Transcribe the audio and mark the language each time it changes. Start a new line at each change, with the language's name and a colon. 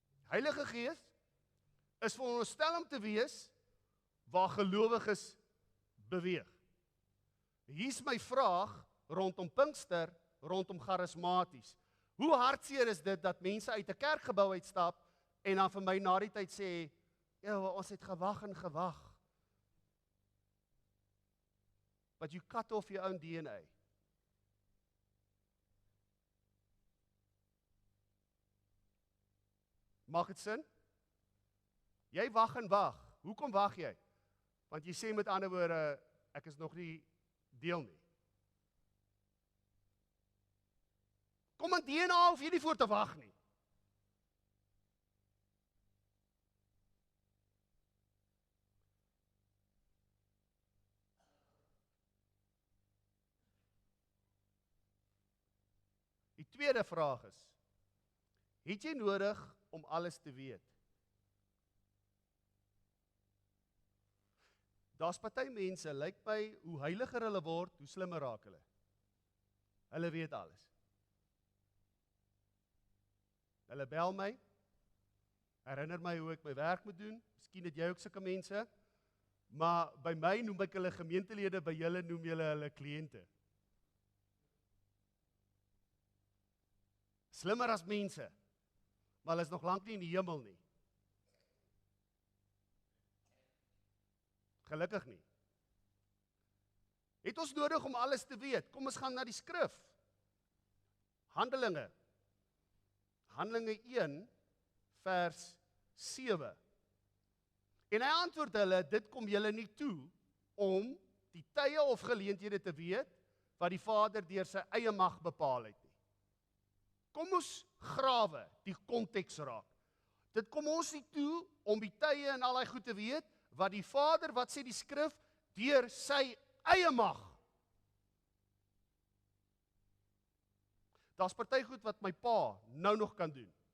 Afrikaans: Heilige Gees is veronderstel om te wees waar gelowiges beweeg. Hier's my vraag rondom Pinkster, rondom charismaties. Hoe hartseer is dit dat mense uit 'n kerkgebou uitstap en dan vir my na die tyd sê, ja, ons het gewag en gewag.
English: But you cut off your own DNA.
Afrikaans: Maak dit sin? Jy wag en wag. Hoekom wag jy? Want jy sê met ander woorde, ek is nog nie deel nie. Kom aan DNA, hoef jy nie voor te wag nie. Die tweede vraag is, het jy nodig om alles te weet? Daar's party mense, lyk my, hoe heiliger hulle word, hoe slimmer raak hulle. Hulle weet alles. Hulle bel my, herinner my hoe ek my werk moet doen, miskien het jy ook sulke mense, maar by my noem ek hulle gemeentelede, by julle noem julle hulle kliënte. Slimmer as mense, maar hulle is nog lank nie in die hemel nie. Gelukkig nie. Het ons nodig om alles te weet? Kom ons gaan na die skrif. Handelinge 1 vers 7. En hy antwoord hulle, dit kom julle nie toe om die tye of geleenthede te weet wat die Vader deur sy eie mag bepaal het nie. Kom ons grawe die konteks raak. Dit kom ons nie toe om die tye en al daai goed te weet wat die Vader, wat sê die skrif, deur sy eie mag. Daar's party goed wat my pa nou nog kan doen.